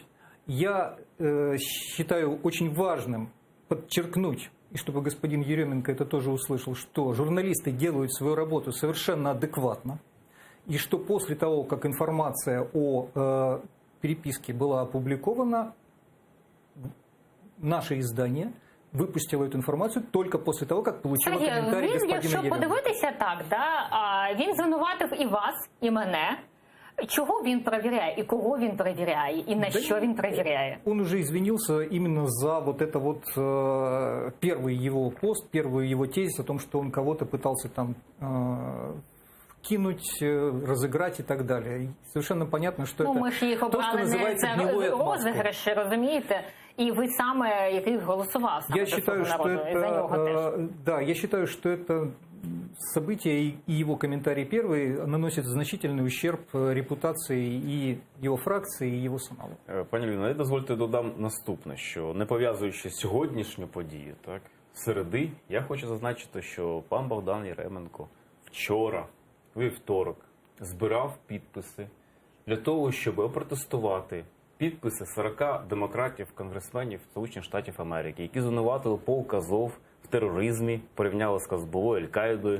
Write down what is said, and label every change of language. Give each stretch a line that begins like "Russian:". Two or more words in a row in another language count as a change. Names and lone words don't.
Russian: Я считаю очень важным подчеркнуть, и чтобы господин Еременко это тоже услышал, что журналисты делают свою работу совершенно адекватно, и что после того, как информация о переписке была опубликована, наше издание выпустила эту информацию только после того, как получила комментарий господина Еременко.
Ukrainian: Якщо подивитися так, він звинуватив і вас, і мене. Чого він перевіряє, і кого він перевіряє, і на що він перевіряє?
Russian: Он уже извинился именно за вот это вот первый его пост, первый его тезис о том, что он кого-то пытался там кинуть, разыграть и так далее. И совершенно понятно, что это
Ukrainian: ми ж їх обрали не за розіграші, розумієте?
Russian: И вы
Ukrainian: саме, який голосовал саме за «Слугу народу», за нього теж.
Russian: Да, я считаю, что это событие и его комментарий первый наносит значительный ущерб репутации и его фракции, и его самого.
Ukrainian: Пані Ліно, дозвольте додам наступне, що не пов'язуючи сьогоднішню подію, так, середи, я хочу зазначити, що пан Богдан Єременко вчора, вівторок, збирав підписи для того, щоб опротестувати підписи 40 демократів-конгресменів Сполучених Штатів Америки, які звинуватили полк Азов в тероризмі, порівняли з Казболою, Аль-Каїдою.